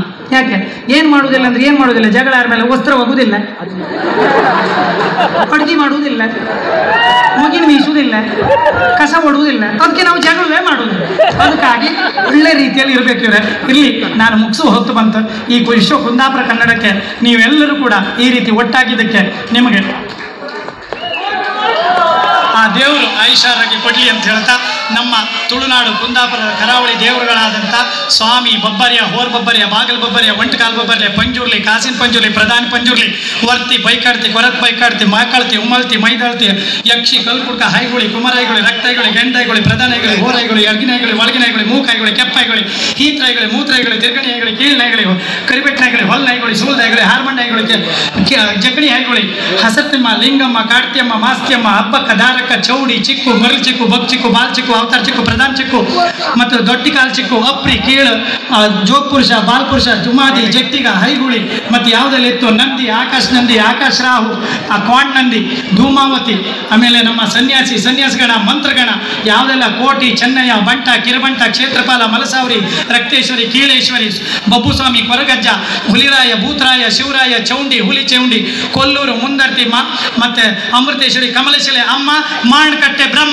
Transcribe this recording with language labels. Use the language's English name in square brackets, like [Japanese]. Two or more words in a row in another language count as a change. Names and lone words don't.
[Kannada] ಯಾಕೆ ಏನು ಮಾಡೋದಿಲ್ಲ ಅಂದ್ರೆ ಏನು ಮಾಡೋದಿಲ್ಲ, ಜಗಳ ಆದ್ಮೇಲೆ ವಸ್ತ್ರ ಒಗುದಿಲ್ಲ, ಅಡುಗೆ ಮಾಡುವುದಿಲ್ಲ, ಮಗಿನ ಮೀಸುವುದಿಲ್ಲ, ಕಸ ಹೊಡುವುದಿಲ್ಲ. ಅದಕ್ಕೆ ನಾವು ಜಗಳವೇ ಮಾಡೋದಿಲ್ಲ. ಅದಕ್ಕಾಗಿ ಒಳ್ಳೆ ರೀತಿಯಲ್ಲಿ ಇರಬೇಕಿದ್ರೆ ಇರಲಿ. ನಾನು ಮುಗಿಸುವ ಹೊತ್ತು ಬಂತು. ಈ ವಿಶ್ವ ಕುಂದಾಪುರ ಕನ್ನಡಕ್ಕೆ ನೀವೆಲ್ಲರೂ ಕೂಡ ಈ ರೀತಿ ಒಟ್ಟಾಗಿದ್ದಕ್ಕೆ ನಿಮಗೆ ಆ ದೇವರು ಆಯುಷಾರಾಗಿ ಕೊಡಲಿ ಅಂತ ಹೇಳ್ತಾ, ನಮ್ಮ ತುಳುನಾಡು ಕುಂದಾಪುರದ ಕರಾವಳಿ ದೇವರುಗಳಾದಂಥ ಸ್ವಾಮಿ ಬಬ್ಬರ್ಯ, ಹೋರ್ ಬಬ್ಬರ್ಯ, ಬಾಗಲ್ ಬಬ್ಬರ್ಯ, ಒಂಟಕಾಲ್ ಬಬ್ಬರ್ಯ, ಪಂಜುರ್ಲಿ, ಕಾಸಿನ ಪಂಜುರ್ಲಿ, ಪ್ರಧಾನ ಪಂಜುರ್ಲಿ, ವರ್ತಿ, ಬೈಕಾಡ್ತಿ, ಕೊರತ್ ಬೈಕಾಡ್ತಿ, ಮಾಕಳ್ತಿ, ಉಮಲ್ತಿ, ಮೈದಾಳ್ತಿ, ಯಕ್ಷಿ, ಕಲ್ಕುಡ್ಕ, ಹೈಗುಳಿ, ಕುಮರಾಯಿಗುಳಿ, ರಕ್ತೈಗುಳಿ, ಗೆಂಡೈಗುಳಿ, ಪ್ರಧಾನೈಗುಳಿ, ಹೋರೈಗುಳಿ, ಅಗ್ಗಿನಾಯಿಗುಳಿ, ಒಳಗಿನಾಯಿಗುಳಿ, ಮೂಕಾಯಿಗುಳಿ, ಕೆಪ್ಪಾಯಿಗುಳಿ, ಹೀತ್ರಾಯಿಗುಳಿ, ಮೂತ್ರೈಗುಳಿ, ತಿರ್ಗಣಿಯಾಯಿಗುಳಿ, ಕೀಳ್ನಾಯಿಗುಳಿ, ಕರಿಬೆಟ್ನಾಯಿಗುಳಿ, ಹೊಲ್ನಾಯಿಗುಳಿ, ಸೂಲ್ನಾಯಿಗುಳಿ, ಹಾರ್ಮಣ್ಣಾಯಿಗುಳಿ, ಜಗಣಿ ಹಾಯಿಗುಳಿ, ಹಸರ್ತಿಮ್ಮ, ಲಿಂಗಮ್ಮ, ಕಾಡ್ತಿಯಮ್ಮ, ಮಾಸ್ತಿಯಮ್ಮ, ಹಬ್ಬಕ್ಕ, ದಾರಕ್ಕ, ಚೌಡಿ, ಚಿಕ್ಕು, ಮರಳು ಚಿಕ್ಕು, ಬಗ್ ಚಿಕ್ಕು, ಬಾಲ್ ಚಿಕ್ಕು, ಅವತಾರ ಚಿಕ್ಕು, ಪ್ರಧಾನ ಚಿಕ್ಕು ಮತ್ತು ದೊಡ್ಡಿ ಕಾಲ್ ಚಿಕ್ಕು, ಅಪ್ರಿ, ಕೀಳು, ಜೋಗ್ ಪುರುಷ, ಬಾಲ್ ಪುರುಷ, ಜುಮಾದಿ, ಜಟ್ಟಿಗ, ಹೈಗುಳಿ, ಮತ್ತು ಯಾವುದೆಲ್ಲ ಇತ್ತು, ನಂದಿ, ಆಕಾಶ ರಾಹು, ಆ ಕ್ವಾಂಡ್ ನಂದಿ, ಧೂಮಾವತಿ, ಆಮೇಲೆ ನಮ್ಮ ಸನ್ಯಾಸಿಗಣ, ಮಂತ್ರಗಣ, ಯಾವುದೆಲ್ಲ ಕೋಟಿ, ಚೆನ್ನಯ್ಯ, ಬಂಟ, ಕಿರಬಂಟ, ಕ್ಷೇತ್ರಪಾಲ, ಮಲಸಾವರಿ, ರಕ್ತೇಶ್ವರಿ, ಕೀಳೇಶ್ವರಿ, ಬಬ್ಬುಸ್ವಾಮಿ, ಕೊರಗಜ್ಜ, ಹುಲಿರಾಯ, ಭೂತರಾಯ, ಶಿವರಾಯ, ಚೌಂಡಿ, ಹುಲಿ ಚೌಂಡಿ, ಕೊಲ್ಲೂರು, ಮುಂದರ್ತಿ, ಮತ್ತೆ ಅಮೃತೇಶ್ವರಿ, ಕಮಲಶಿಲೆ, ಅಮ್ಮ, ಮಾಣಕಟ್ಟೆ, ಬ್ರಹ್ಮ.